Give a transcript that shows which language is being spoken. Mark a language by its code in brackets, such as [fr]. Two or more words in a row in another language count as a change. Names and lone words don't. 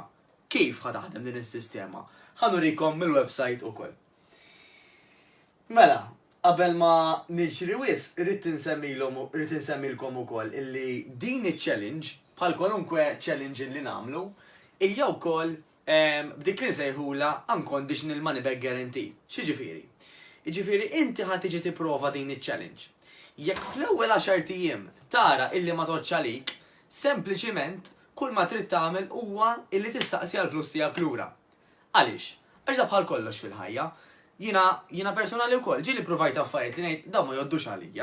[mt] Kif ħad taħdem din is-sistema? Ħanurikom mill-website ukoll. Mela, qabel ma niġri wisq, irrid insemmilkom ukoll illi din iċ-challenge bħal kwalunkwe challenge li nagħmlu hija wkoll b'dik li nsejħula [en] unconditional money back guarantee. [mt] X'jiġifieri? Jiġifieri inti ħadd tiġi tipprova din iċ-challenge. Jekk fl-ewwel 10 ijiem tara illi ma toġġ għalik, sempliċiment kull ma trid tagħmel huwa illi tistaqsi għall-flus tiegħek lura. Għaliex? Għax da bħal kollox fil-ħajja. Jiena personali wkoll ġieli provajt affarijiet li ngħid dawn ma jgħoddux għalija.